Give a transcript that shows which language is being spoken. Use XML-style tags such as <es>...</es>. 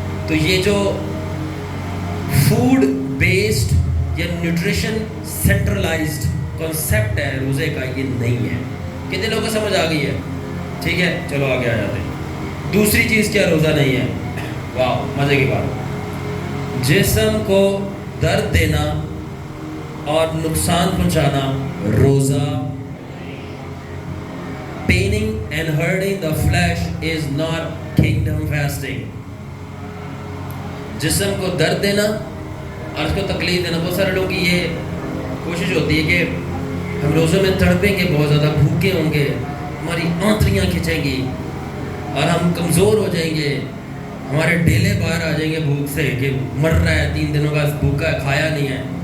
<ur>تو یہ جو فوڈ بیسڈ یا نیوٹریشن سینٹرلائزڈ کنسیپٹ ہے روزے کا، یہ نہیں ہے. کتنے لوگوں کو سمجھ آ گئی ہے؟ ٹھیک ہے، چلو آگے آ جاتے ہیں. دوسری چیز کیا روزہ نہیں ہے؟ واہ، مزے کی بات. جسم کو درد دینا اور نقصان پہنچانا روزہ.</ur> <en>Paining and hurting the flesh is not kingdom fasting.</en> <ur>جسم کو درد دینا اور اس کو تکلیف دینا. بہت سارے لوگوں کی یہ کوشش ہوتی ہے کہ ہم روزوں میں تڑپیں گے، بہت زیادہ بھوکے ہوں گے، ہماری آنتڑیاں کھنچیں گی اور ہم کمزور ہو جائیں گے، ہمارے ڈیلے باہر آ جائیں گے بھوک سے کہ مر رہا ہے، 3 دنوں کا بھوکا ہے، کھایا نہیں ہے.</ur>